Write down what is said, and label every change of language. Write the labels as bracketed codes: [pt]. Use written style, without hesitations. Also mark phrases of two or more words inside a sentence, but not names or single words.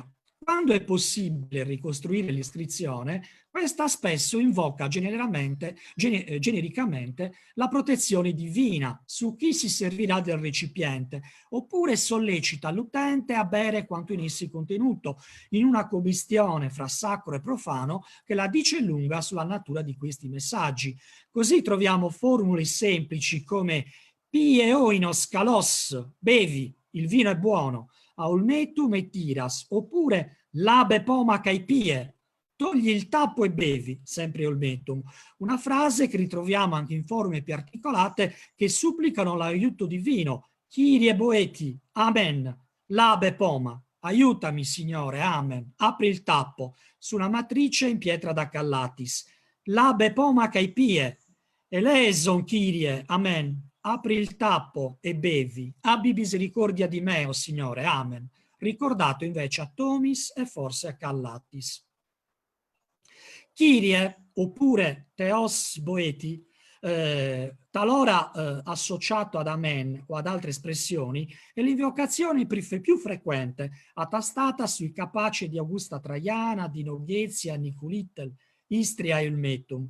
[it] Quando è possibile ricostruire l'iscrizione, questa spesso invoca genericamente la protezione divina su chi si servirà del recipiente, oppure sollecita l'utente a bere quanto in essi contenuto, in una commistione fra sacro e profano che la dice lunga sulla natura di questi messaggi. Così troviamo formule semplici come [el] «Πίε οίνος καλός», [it] bevi, il vino è buono, «Aulmetum et tiras», oppure [el] «Λάβε πώμα και πίε», [it] togli il tappo e bevi, sempre Olmetum, una frase che ritroviamo anche in forme più articolate che supplicano l'aiuto divino, [el] Κύριε βοήθει, αμήν, λάβε πώμα, [it] aiutami Signore, amen, apri il tappo, su una matrice in pietra da callatis, [el] λάβε πώμα και πίε, ελέησον Κύριε, [it] amen, apri il tappo e bevi, abbi misericordia di me, o Signore, amen, ricordato invece a Tomis e forse a Callatis. Kyrie, oppure [el] Θεός βοήθει, [it] talora associato ad Amen o ad altre espressioni, è l'invocazione più frequente, attestata sui capaci di Augusta Traiana, di Noghezia, Niculittel, Istria e Ulmetum.